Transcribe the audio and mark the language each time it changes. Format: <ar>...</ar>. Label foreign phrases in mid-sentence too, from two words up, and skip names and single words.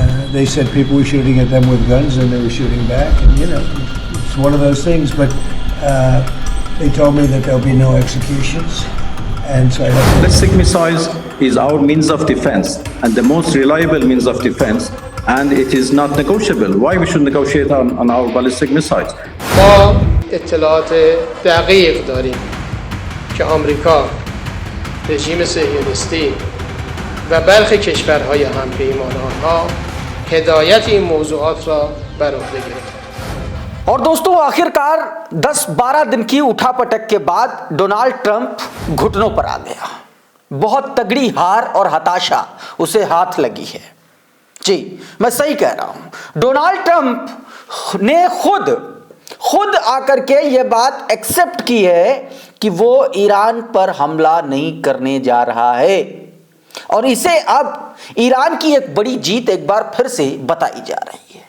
<en>they said people were shooting at them with guns and they were shooting back. And, it's one of those things. But they told me that there'll be no executions. And so I have to... Ballistic missiles is our means of defense and the most reliable means of defense. And it is not negotiable. Why we should negotiate on our ballistic missiles?</en> <fa>ما اطلاعات دقیق داریم که آمریکا، رژیم صهیونیستی و برخی کشورهای همپیمان آنها هدایت این موضوعات را بر عهده گرفتند.</fa> <hi>और दोस्तों आखिरकार 10-12 दिन की उठापटक के बाद डोनाल्ड ट्रंप घुटनों पर आ गया। बहुत तगड़ी हार और हताशा उसे हाथ लगी है। जी मैं सही कह रहा हूं। डोनाल्ड ट्रंप ने खुद आकर के यह बात एक्सेप्ट की है कि वो ईरान पर हमला नहीं करने जा रहा है और इसे अब ईरान की एक बड़ी जीत एक बार फिर से बताई जा रही है।</hi>